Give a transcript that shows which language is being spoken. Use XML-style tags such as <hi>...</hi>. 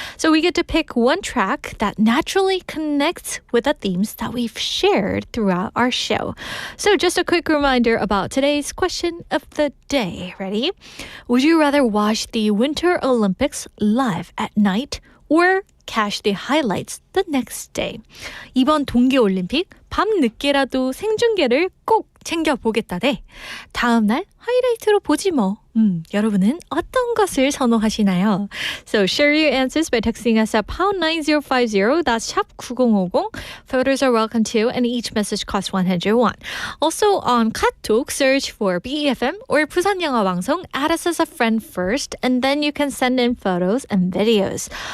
<en>So we get to pick one track that naturally connects with the themes that we've shared throughout our show. So just a quick reminder about today's question of the day. Ready? Would you rather watch the Winter Olympics live at night or catch the highlights the next day?</en> <ko>이번 동계올림픽 밤 늦게라도 생중계를 꼭 챙겨보겠다 대 다음 날 하이라이트로 보지 뭐. 여러분은 어떤 것을 선호하시나요?</ko> <en>So share your answers by texting us at pound 9050. That's 샵 9050. Photos are welcome too, and each message costs 100 won. Also on 카톡, search for BEFM or 부산 영어 방송. Add us as a friend first, and then you can send in photos and videos.</en>